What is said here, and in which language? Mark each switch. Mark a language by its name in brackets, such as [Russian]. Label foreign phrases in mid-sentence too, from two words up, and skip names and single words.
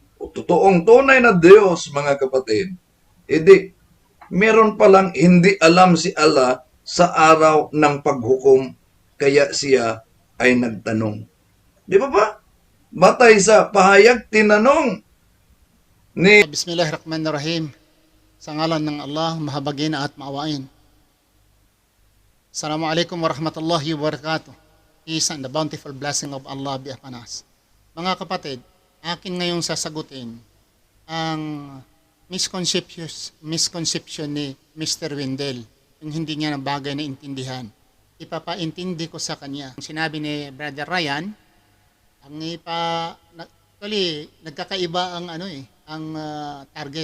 [Filipino] totoong tunay na Diyos, mga kapatid, edi meron palang hindi alam si Allah sa araw ng paghukom, kaya siya ay nagtanong. Di ba ba? Batay sa pahayag, tinanong ni Bismillahirrahmanirrahim. Sa ngalan ng Allah, mahabagin at maawain. [Arabic] السلام عليكم ورحمة الله وبركاته. [English] Peace and the bountiful blessing of Allah be upon us. [Filipino] Mga kapatid, akin ngayong sasagutin ang misconception ni Mr. Wendell, yung hindi niya na bagay na intindihan. Ipapaintindi ko sa kanya. Sinabi ni Brother Ryan, actually, nagkakaiba ang target.